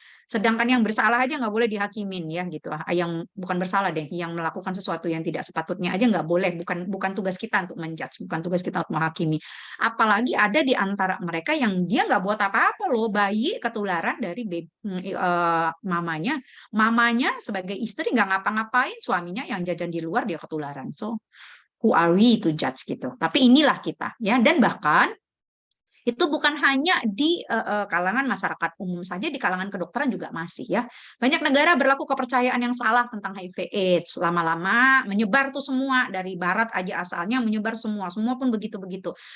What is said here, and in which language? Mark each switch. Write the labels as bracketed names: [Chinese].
[Indonesian] Sedangkan yang bersalah aja nggak boleh dihakimin ya gitu. Yang bukan bersalah deh, yang melakukan sesuatu yang tidak sepatutnya aja nggak boleh. Bukan tugas kita untuk menjudge, bukan tugas kita untuk menghakimi. Apalagi ada di antara mereka yang dia nggak buat apa-apa loh, bayi ketularan dari mamanya. Mamanya sebagai istri nggak ngapa-ngapain, suaminya yang jajan di luar dia ketularan. [English] So who are we to judge gitu? [Indonesian] Tapi inilah kita ya. Dan bahkan itu bukan hanya di kalangan masyarakat umum saja, di kalangan kedokteran juga masih ya. Banyak negara berlaku kepercayaan yang salah tentang HIV/AIDS. Lama-lama menyebar tuh semua, dari barat aja asalnya menyebar semua pun begitu-begitu.